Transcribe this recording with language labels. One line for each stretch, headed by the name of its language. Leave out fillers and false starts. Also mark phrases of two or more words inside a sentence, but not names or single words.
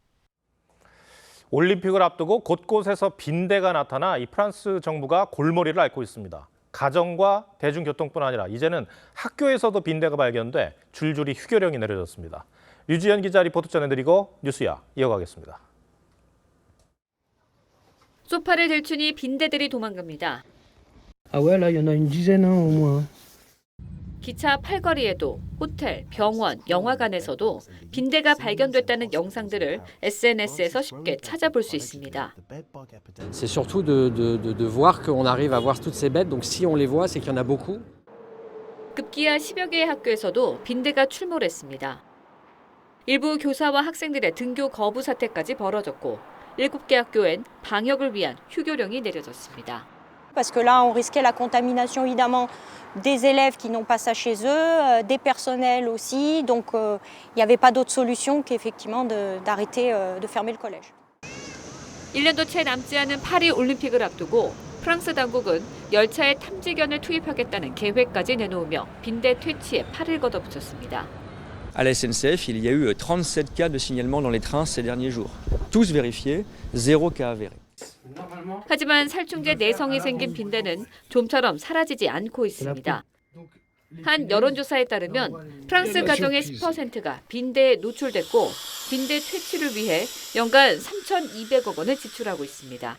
Korean: 올림픽을 앞두고 곳곳에서 빈대가 나타나 이 프랑스 정부가 골머리를 앓고 있습니다. 가정과 대중교통뿐 아니라 이제는 학교에서도 빈대가 발견돼 줄줄이 휴교령이 내려졌습니다. 류지연 기자 리포트 전해드리고 뉴스야 이어가겠습니다. 소파를 들추니 빈대들이 도망갑니다.
French: Ah ouais, là, il y en a une dizaine au moins.
Korean: 기차 팔거리에도 호텔, 병원, 영화관에서도 빈대가 발견됐다는 영상들을 SNS에서 쉽게 찾아볼 수 있습니다.
French: C'est surtout de voir qu'on arrive à voir toutes ces bêtes. Donc si on les voit, c'est qu'il y en a beaucoup.
Korean: 급기야 10여 개의 학교에서도 빈대가 출몰했습니다. 일부 교사와 학생들의 등교 거부 사태까지 벌어졌고 7개 학교엔 방역을 위한 휴교령이 내려졌습니다.
French: Parce que là, on risquait la contamination évidemment des élèves qui n'ont pas ça chez eux, des personnels aussi. Donc, il n'y avait pas d'autre solution qu'effectivement d'arrêter de fermer le collège.
Korean: 1년도 채 남지 않은 파리 올림픽을 앞두고 프랑스 당국은 열차에 탐지견을 투입하겠다는 계획까지 내놓으며 빈대 퇴치에 팔을 걷어붙였습니다.
French: À la SNCF, il y a eu 37 cas de signalement dans les trains ces derniers jours. Tous vérifiés, 0 cas avéré.
Korean: 하지만 살충제 내성이 생긴 빈대는 좀처럼 사라지지 않고 있습니다. 한 여론조사에 따르면 프랑스 가정의 10%가 빈대에 노출됐고 빈대 퇴치를 위해 연간 3,200억 원을 지출하고 있습니다.